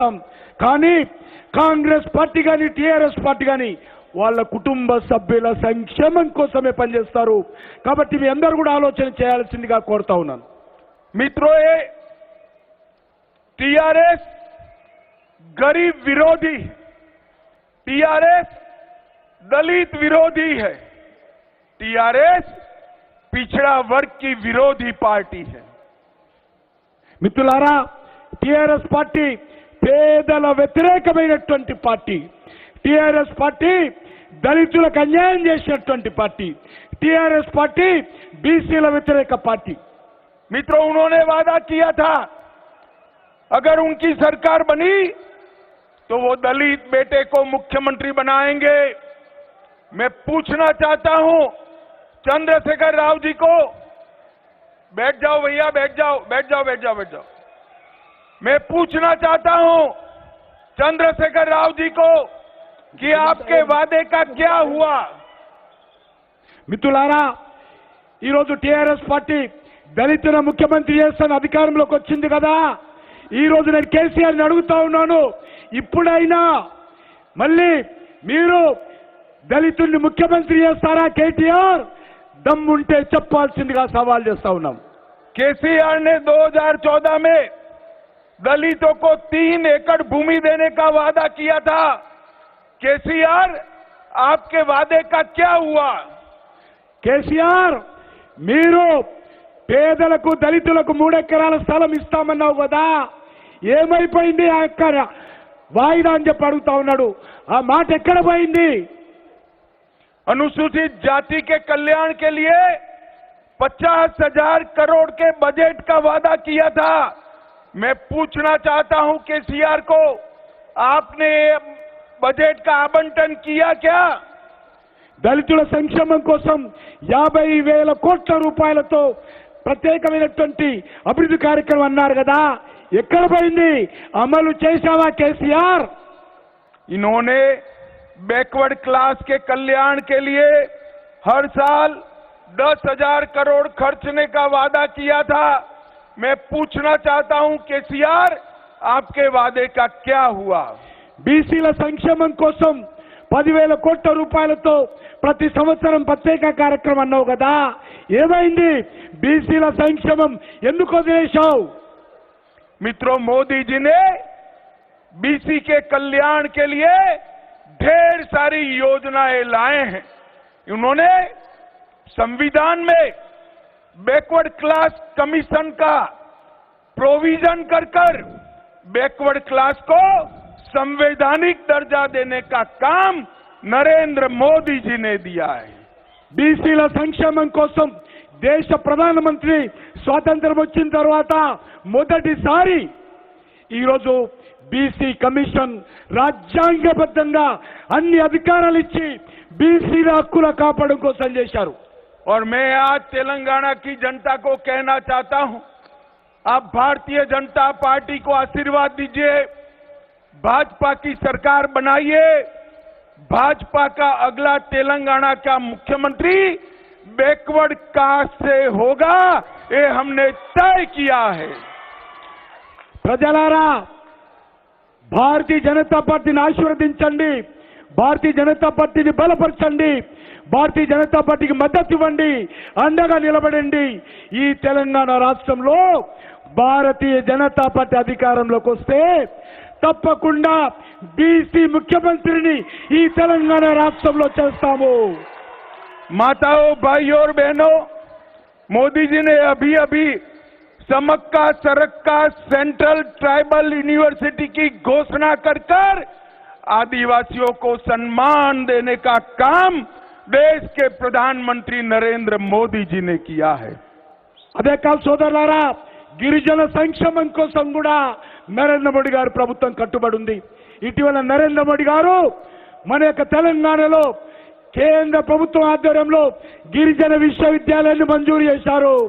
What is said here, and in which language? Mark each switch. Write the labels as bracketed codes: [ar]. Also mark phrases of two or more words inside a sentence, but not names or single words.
[te] కానీ కాంగ్రెస్ పార్టీ కానీ టీఆర్ఎస్ పార్టీ కానీ వాళ్ళ కుటుంబ సభ్యుల సంక్షేమం కోసమే పనిచేస్తారు. కాబట్టి మీ అందరూ కూడా ఆలోచన చేయాల్సిందిగా కోరుతా ఉన్నాను. [hi] मित्रों, ये टीआरएस गरीब विरोधी, टीआरएस दलित विरोधी है, टीआरएस पिछड़ा वर्ग की विरोधी पार्टी है. [te] మిత్రులారా, టీఆర్ఎస్ పార్టీ పేదల వ్యతిరేకమైనటువంటి పార్టీ. టీఆర్ఎస్ పార్టీ దళితులకు అన్యాయం చేసినటువంటి పార్టీ. టీఆర్ఎస్ పార్టీ బీసీల వ్యతిరేక పార్టీ. [hi] मित्रों, उन्होंने वादा किया था अगर उनकी सरकार बनी तो वो दलित बेटे को मुख्यमंत्री बनाएंगे. मैं पूछना चाहता हूं चंद्रशेखर राव जी को, बैठ जाओ भैया, बैठ जाओ, बैठ जाओ, बैठ जाओ, बैठ जाओ. मैं पूछना चाहता हूं चंद्रशेखर राव जी को कि आपके वादे का क्या हुआ. [te] మిత్రులారా, ఈరోజు టీఆర్ఎస్ పార్టీ దళితుల ముఖ్యమంత్రి చేస్తున్న అధికారంలోకి వచ్చింది కదా. ఈ రోజు నేను కేసీఆర్ని అడుగుతా ఉన్నాను, ఇప్పుడైనా మళ్ళీ మీరు దళితుల్ని ముఖ్యమంత్రి చేస్తారా? కేటీఆర్ దమ్ముంటే చెప్పాల్సిందిగా సవాల్ చేస్తా ఉన్నాం. [hi] केसीआर ने 2014 में दलितों को 3 एकड़ भूमि देने का वादा किया था. केसीआर, आपके वादे का क्या हुआ? [te] కేసీఆర్, మీరు పేదలకు దళితులకు 3 ఎకరాల స్థలం ఇస్తామన్నావు కదా, ఏమైపోయింది ఆ ఎకర వాయిదా అని చెప్పి అడుగుతా ఉన్నాడు. ఆ మాట ఎక్కడ పోయింది? [hi] अनुसूचित जाति के कल्याण के लिए 50,000 करोड़ के बजट का वादा किया था. मैं पूछना चाहता हूं केसीआर को, आपने बजट का आवंटन किया क्या? [te] దళితుల సంక్షేమం కోసం 50,000 కోట్ల రూపాయలతో ప్రత్యేకమైనటువంటి అభివృద్ధి కార్యక్రమం అన్నారు కదా, ఎక్కడ పోయింది? అమలు చేశావా కేసీఆర్? [hi] इन्होंने [en] backward class [hi] के कल्याण के लिए हर साल 10,000 करोड़ खर्चने का वादा किया था. मैं पूछना चाहता हूं केसीआर, आपके वादे का क्या हुआ? [te] బీసీల సంక్షేమం కోసం 10,000 కోట్ల రూపాయలతో ప్రతి సంవత్సరం ప్రత్యేక కార్యక్రమం అన్నావు కదా, ఏమైంది? బీసీల సంక్షేమం ఎందుకు వదిలేశావు? [hi] मित्रों, मोदी जी ने बीसी के कल्याण के लिए ढेर सारी योजनाएं लाए हैं. उन्होंने संविधान में [en] backward class commission [hi] का प्रोविजन कर [en] backward class [hi] को संवैधानिक दर्जा देने का काम नरेंद्र मोदी जी ने दिया है. [te] బీసీల సంక్షేమం కోసం దేశ ప్రధానమంత్రి స్వాతంత్రం వచ్చిన తర్వాత మొదటిసారి ఈరోజు [en] BC commission [te] రాజ్యాంగబద్ధంగా అన్ని అధికారాలు ఇచ్చి బీసీల హక్కుల కాపాడడం కోసం చేశారు. [hi] और मैं आज तेलंगाना की जनता को कहना चाहता हूं, आप भारतीय जनता पार्टी को आशीर्वाद दीजिए, भाजपा की सरकार बनाइए. भाजपा का अगला तेलंगाना का मुख्यमंत्री [en] backward caste [hi] से होगा, ये हमने तय किया है. [te] ప్రజలారా, భారతీయ జనతా పార్టీని ఆశీర్వదించండి, భారతీయ జనతా పార్టీని బలపరచండి, భారతీయ జనతా పార్టీకి మద్దతు ఇవ్వండి, అండగా నిలబడండి. ఈ తెలంగాణ రాష్ట్రంలో భారతీయ జనతా పార్టీ అధికారంలోకి వస్తే తప్పకుండా బీసీ ముఖ్యమంత్రిని ఈ తెలంగాణ రాష్ట్రంలో చేస్తాము. [hi] माताओं, भाइयों और बहनों, मोदी जी ने अभी अभी समक्का सरक्का [en] central tribal university [hi] की घोषणा कर आदिवासियों को सम्मान देने का काम देश के प्रधानमंत्री नरेंद्र मोदी जी ने किया है. [te] అదే కాదు సోదరులారా, గిరిజన సంక్షేమం కోసం కూడా నరేంద్ర మోడీ గారు ప్రభుత్వం కట్టుబడి ఉంది. ఇటీవల నరేంద్ర మోడీ గారు మన యొక్క తెలంగాణలో కేంద్ర ప్రభుత్వం ఆధ్వర్యంలో గిరిజన విశ్వవిద్యాలయాన్ని మంజూరు చేశారు.